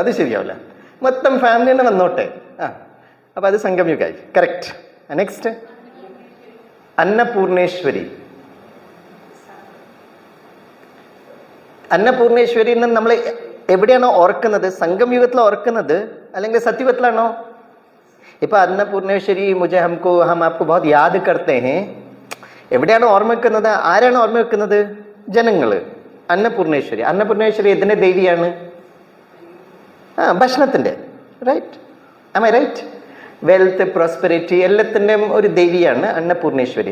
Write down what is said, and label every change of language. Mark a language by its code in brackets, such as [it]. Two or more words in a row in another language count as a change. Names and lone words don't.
[ml] അത് ശരിയാവില്ല. മൊത്തം ഫാമിലി തന്നെ വന്നോട്ടെ. അപ്പൊ അത് സംഗംയുഗായി. കറക്റ്റ്. നെക്സ്റ്റ് അന്നപൂർണേശ്വരി. അന്നപൂർണേശ്വരി എന്ന് നമ്മൾ എവിടെയാണോ ഓർക്കുന്നത്? സംഗംയുഗത്തിൽ ഓർക്കുന്നത് അല്ലെങ്കിൽ സത്യുഗത്തിലാണോ? [hi] ഇപ്പൊ അന്നപൂർണേശ്വരി മുझे हमको हम आपको बहुत याद करते हैं. [ml] എവിടെയാണ് ഓർമ്മ വെക്കുന്നത്? ആരാണ് ഓർമ്മ വെക്കുന്നത്? ജനങ്ങള്. അന്നപൂർണേശ്വരി. അന്നപൂർണേശ്വരി ഇതിന്റെ ദേവിയാണ്, ഭക്ഷണത്തിന്റെ. [en] Right? Am I right? wealth, prosperity [ml] എല്ലാത്തിൻ്റെയും ഒരു ദേവിയാണ് അന്നപൂർണേശ്വരി.